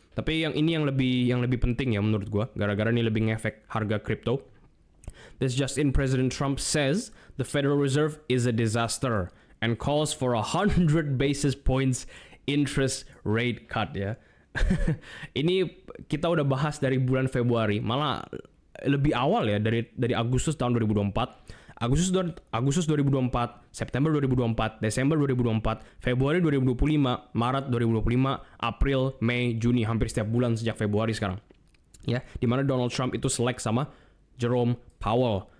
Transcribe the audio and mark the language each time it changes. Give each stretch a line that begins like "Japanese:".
Indonesian: Tapi yang lebih penting ya menurut gue, gara-gara ini lebih ngefek harga kripto.
English: This just in, President Trump says the Federal Reserve is a disaster and calls for 100 basis points interest rate cut ya.
Indonesian: Ini kita udah bahas dari bulan Februari, malah lebih awal ya, dari Agustus tahun 2024. Agustus 2024, September 2024, Desember 2024, Februari 2025, Maret 2025, April, Mei, Juni, hampir setiap bulan sejak Februari sekarang. Ya, di mana Donald Trump itu selek sama Jerome Powell.